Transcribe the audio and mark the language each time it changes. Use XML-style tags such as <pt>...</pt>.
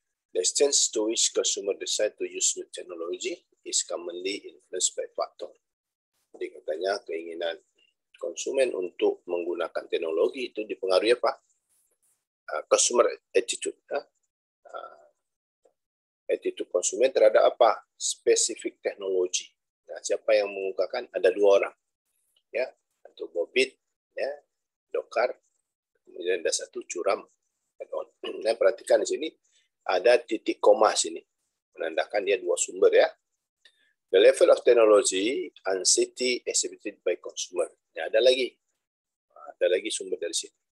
<en>The extent to which consumer decide to use new technology is commonly influenced by factor.</en> <id>Jadi katanya keinginan konsumen untuk menggunakan teknologi itu dipengaruhi apa?</id> <en>Consumer attitude.</en> <id>Attitude konsumen terhadap apa? Spesifik teknologi. Nah, siapa yang mengungkapkan? Ada dua orang. Ya, untuk Bobit, ya, Dokar, kemudian ada satu Curam. Nah, perhatikan di sini ada titik koma sini, menandakan dia dua sumber ya.</id> <en>The level of technology anxiety exhibited by consumer.</en> <id>Ya, ada lagi sumber dari sini.</id>